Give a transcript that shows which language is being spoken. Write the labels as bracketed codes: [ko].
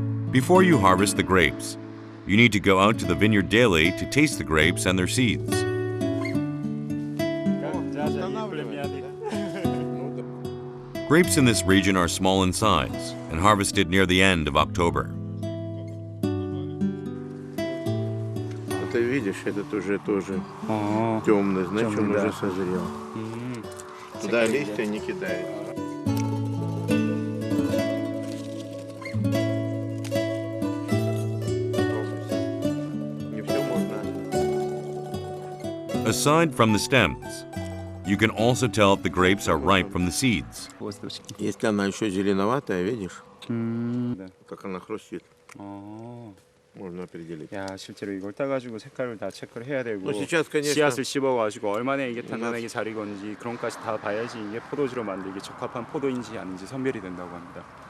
[en] Before you harvest the grapes, you need to go out to the vineyard daily to taste the grapes and their seeds. Grapes in this region are small in size and harvested near the end of October. [ru] Ты видишь, этот уже тоже темный, значит, он уже созрел. Туда листья не кидают. Не все можно. [en] Aside from the stems, you can also tell if the grapes are ripe from the seeds. [ru] Если она еще зеленоватая, видишь, как она хрустит. можно определить. [ko] 야, 실제로 이걸 따가지고 색깔을 다 체크를 해야 되고 [ru] сейчас, конечно, [ko] 씨앗을 씹어가지고 얼마나 이게 단단하게 잘 익었는지 그런 것까지 다 봐야지 이게 포도주로 만들기 적합한 포도인지 아닌지 선별이 된다고 합니다.